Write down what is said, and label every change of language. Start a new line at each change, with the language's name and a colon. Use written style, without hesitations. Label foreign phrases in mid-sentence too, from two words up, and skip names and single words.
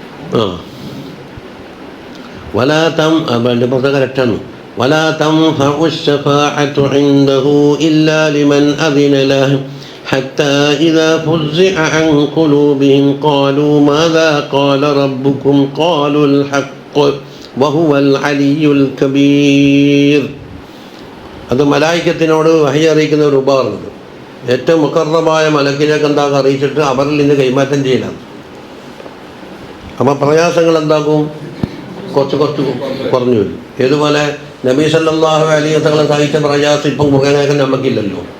Malayalam: കറക്റ്റാണ്.
Arabic: ولا تنفع الشفاعة عنده إلا لمن أذن له حتى إذا فزع عن قلوبهم قالوا ماذا قال ربكم قالوا الحق وهو العلي الكبير.
Malayalam: അത് മലായിക്കത്തിനോട് വഹി അറിയിക്കുന്ന ഒരു ഉപകാരമുണ്ട്. ഏറ്റവും മുഖർറബായ മലക്കിലേക്ക് എന്താകും അറിയിച്ചിട്ട് അവരിൽ നിന്ന് കൈമാറ്റം ചെയ്യലാണ്. അപ്പം പ്രയാസങ്ങൾ എന്താക്കും? കുറച്ച് കുറഞ്ഞു വരും. ഏതുപോലെ നബി
Arabic: صلى الله عليه وسلم
Malayalam: സഹിച്ച പ്രയാസം ഇപ്പം മുഖേനേക്കാൻ നമുക്കില്ലല്ലോ.